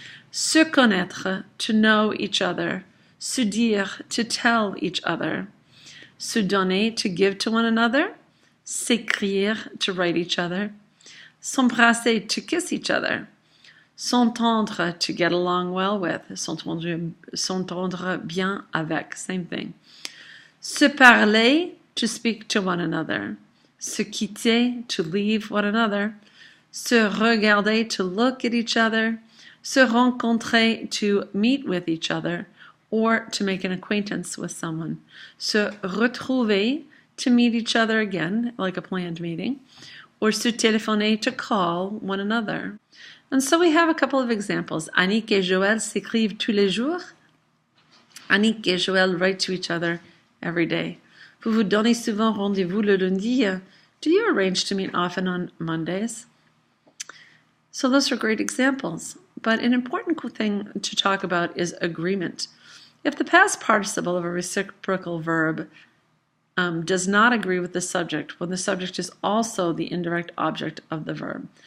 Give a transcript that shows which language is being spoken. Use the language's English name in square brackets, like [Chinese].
[French] Se connaître, [English] to know each other. [French] Se dire, [English] to tell each other. [French] Se donner, [English] to give to one another. [French] S'écrire, [English] to write each other. [French] S'embrasser, [English] to kiss each other. [French] S'entendre, [English] to get along well with. [French] S'entendre bien avec, [English] same thing. [French] Se parler, [English] to speak to one another. [French] Se quitter, [English] to leave one another. [French] Se regarder, [English] to look at each other. [French] Se rencontrer, [English] to meet with each other, or to make an acquaintance with someone. [French] Se retrouver, [English] to meet each other again, like a planned meeting. Or [French] se téléphoner, [English] to call one another. And so we have a couple of examples. [French] Annick et Joël s'écrivent tous les jours. [English] Annick et Joël write to each other every day. [French] Vous vous donnez souvent rendez-vous le lundi. [English] Do you arrange to meet often on Mondays? So those are great examples. But an important thing to talk about is agreement. If the past participle of a reciprocal verb does not agree with the subject, when the subject is also the indirect object of the verb.